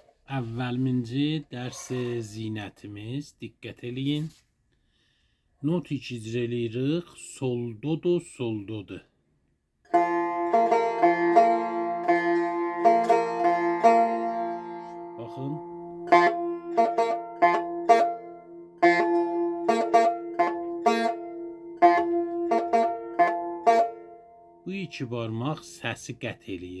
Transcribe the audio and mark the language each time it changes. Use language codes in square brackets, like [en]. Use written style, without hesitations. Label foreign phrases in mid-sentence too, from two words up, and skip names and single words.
[az] Əvvəlminci dərs zinətimiz, diqqət eləyin. Not icra eləyirik, sol do do, sol do do. Baxın. Bu iki barmaq səsi qət eləyir.